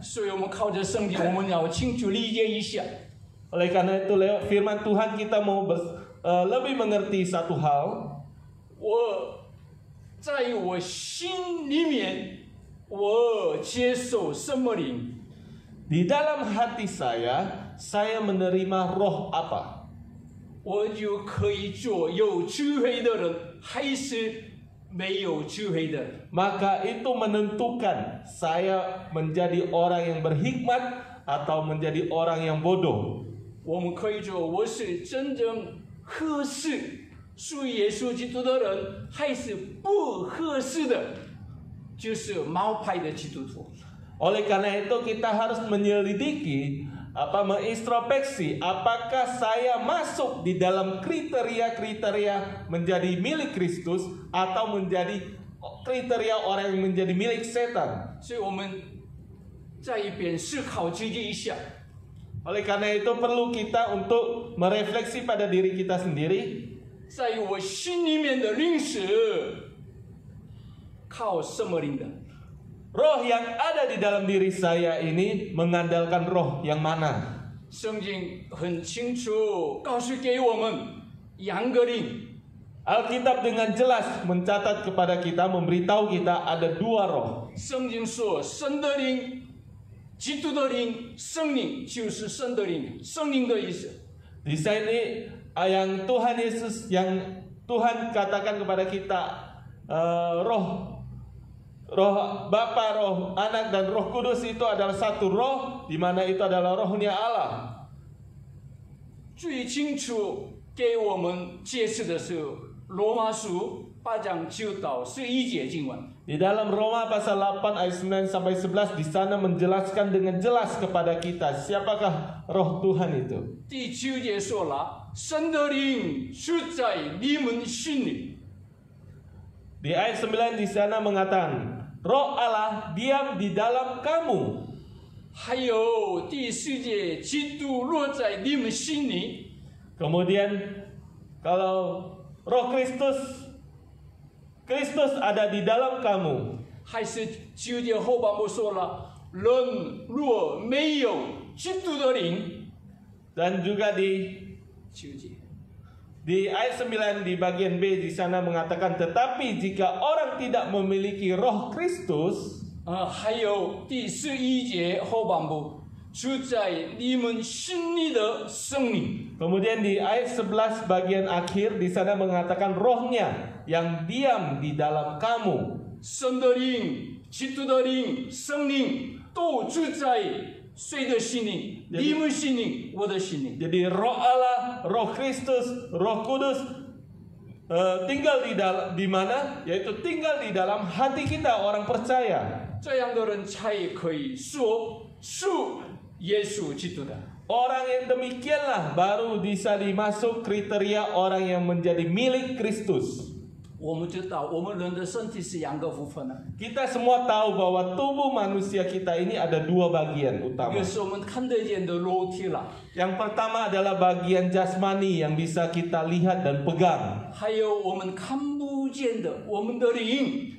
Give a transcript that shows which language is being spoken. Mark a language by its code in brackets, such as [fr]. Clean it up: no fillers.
[zh] 所以我们靠着圣经，我们要清楚理解一下。 [id] Oleh karena itu lewat firman Tuhan kita mau lebih mengerti satu hal. [zh] 在我心里面，我接受什么灵？ [id] Di dalam hati saya menerima roh apa? [zh] 我就可以做有智慧的人，还是没有智慧的人。 [id] Maka itu menentukan saya menjadi orang yang berhikmat atau menjadi orang yang bodoh. [zh] 我们可以做我是真正合适属耶稣基督的人，还是不合适的，就是冒牌的基督徒。 [id] Oleh karena itu kita harus menyelidiki, mengintrospeksi apakah saya masuk di dalam kriteria-kriteria menjadi milik Kristus atau menjadi kriteria orang yang menjadi milik setan. [zh] 所以我们在一边思考自己一下， [id] Oleh karena itu perlu kita untuk merefleksi pada diri kita sendiri. [zh] 在我心里面的灵是靠什么灵的？ [id] Roh yang ada di dalam diri saya ini mengandalkan roh yang mana? [zh] 圣经很清楚告诉给我们两个灵， [id] Alkitab dengan jelas mencatat kepada kita, memberitahu kita ada dua roh. [zh] 圣经说神的灵、基督的灵、圣灵就是神的灵，圣灵的意思。 [id] Di sini yang Tuhan Yesus, yang Tuhan katakan kepada kita, roh Bapa, roh Anak dan Roh Kudus itu adalah satu roh, di mana itu adalah rohnya Allah. [zh] 最清楚给我们解释的是罗马书8章9到11节经文。 [id] Di dalam Roma pasal 8 ayat 9 sampai 11 di sana menjelaskan dengan jelas kepada kita siapakah roh Tuhan itu. [zh] 第9节说了，神的灵住在你们心里。 [id] Di ayat 9 di sana mengatakan, Roh Allah diam di dalam kamu. [zh] 还有第10节，基督落在你们心里。 [id] Kemudian kalau Roh Kristus ada di dalam kamu. [zh] 还是9节后半部说了，人若没有基督的灵， [id] Dan juga di [zh] 9节， [id] ayat 9 di bagian B di sana mengatakan, tetapi jika orang tidak memiliki Roh Kristus, [zh] 还有第11节后半部，住在你们心里的圣灵。 [id] kemudian di ayat 11 bagian akhir di sana mengatakan rohnya yang diam di dalam kamu. [zh] 神的灵、基督的灵、圣灵都住在谁的心里？你们心里，我的心里。 [id] Jadi Roh Allah, Roh Kristus, Roh Kudus tinggal di mana? Yaitu tinggal di dalam hati kita orang percaya. [zh] 这样的人才可以说属耶稣基督的。 [id] Orang yang demikianlah baru bisa dimasuk kriteria orang yang menjadi milik Kristus. [zh] 我们知道，我们人的身体是两个部分的， [id] Kita semua tahu bahwa tubuh manusia kita ini ada dua bagian [zh] 一 [id] utama. [zh] 个是我们看得见的肉体了， [id] Yang pertama adalah bagian jasmani yang bisa kita lihat dan pegang. [zh] 还有我们看不见的我们的灵。